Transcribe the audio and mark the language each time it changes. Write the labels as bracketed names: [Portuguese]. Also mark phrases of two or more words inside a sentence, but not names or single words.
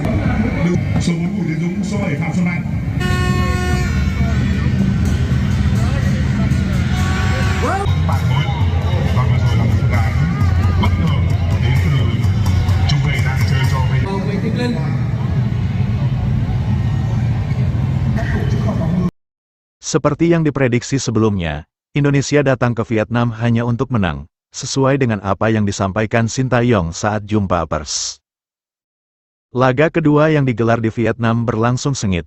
[Vietnamese] Số 4 Bùi Tiến Dũng, số 7 Phạm Xuân Mạnh. Bạn mới và vừa rồi là một cái bất ngờ đến từ trung vệ đang chơi cho mình. Nguyễn Tiến Linh. [Indonesian] Seperti yang diprediksi sebelumnya, Indonesia datang ke Vietnam hanya untuk menang, sesuai dengan apa yang disampaikan Sintayong saat jumpa pers. Laga kedua yang digelar di Vietnam berlangsung sengit.